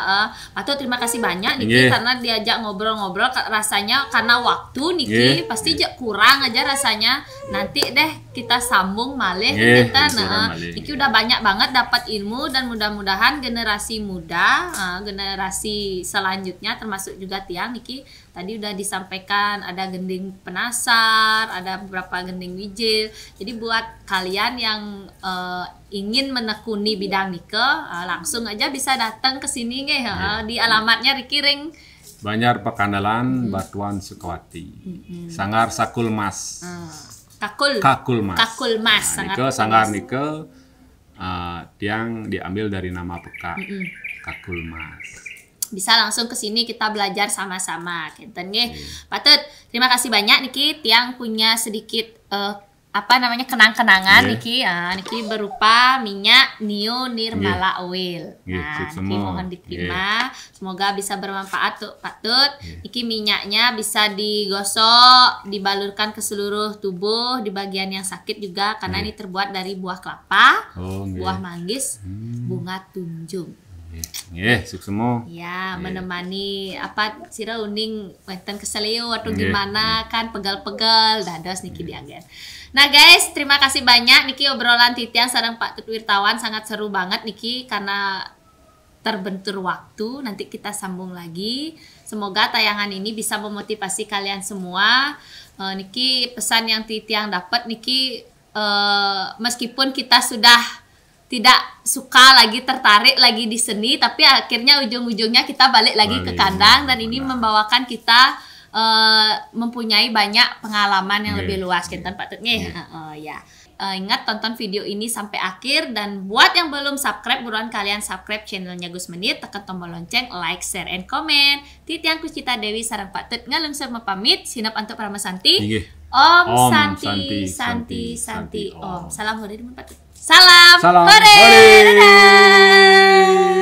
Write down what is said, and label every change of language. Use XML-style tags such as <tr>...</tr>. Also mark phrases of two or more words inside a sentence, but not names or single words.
<id>Patut terima kasih banyak Niki karena diajak ngobrol-ngobrol rasanya karena waktu Niki pasti kurang aja rasanya. Nanti deh kita sambung malih kita Niki udah banyak banget dapat ilmu dan mudah-mudahan generasi muda, generasi selanjutnya termasuk juga Tiang Niki tadi udah disampaikan ada gending penasar, ada beberapa gending wijil. Jadi buat kalian yang ingin menekuni bidang nike, langsung aja bisa datang ke sini nggih. Di alamatnya Rikiring Banjar Pekandalan, Batuan Sukawati. Sanggar Sakul Mas. Kakul Mas. Sanggar nike yang diambil dari nama peka. Kakul Mas. Bisa langsung ke sini kita belajar sama-sama.</id> <ban>Kinten nggih.</ban> <id>Patut terima kasih banyak Niki Tiang punya sedikit kenang-kenangan Niki. Niki berupa minyak Nio Nirmala Oil. Nah, Niki mohon diterima. Semoga bisa bermanfaat tuh Pak Tut. Niki minyaknya bisa digosok, dibalurkan ke seluruh tubuh di bagian yang sakit juga karena ini terbuat dari buah kelapa, buah manggis, bunga tunjung. Suksemo. Ya, menemani</id> <ban>sira uning wenten</ban> <id>keseleo atau gimana kan pegal-pegal</id> <ban>dados Niki diangger.</ban> <id>Nah guys, terima kasih banyak Niki obrolan Titian sareng Pak Tut Wirtawan sangat seru banget Niki karena terbentur waktu. Nanti kita sambung lagi. Semoga tayangan ini bisa memotivasi kalian semua. Niki pesan yang Titian dapat Niki meskipun kita sudah tidak suka lagi tertarik lagi di seni tapi akhirnya ujung-ujungnya kita balik lagi ke kandang dan ini membawakan kita mempunyai banyak pengalaman yang lebih luas kinten Pak Tut nggih. Ingat tonton video ini sampai akhir dan buat yang belum subscribe buruan kalian subscribe channelnya Gus Menit, tekan tombol lonceng,</id> <en>like, share, and comment.</en> <ban>Titiang Kucita Dewi sareng Pak Tut ngalungsur pamit sinap antuk Pramasanti. Om Santi Om.</ban> <id>Salam hore Pak Tut. Salam hore. Dadah.</id>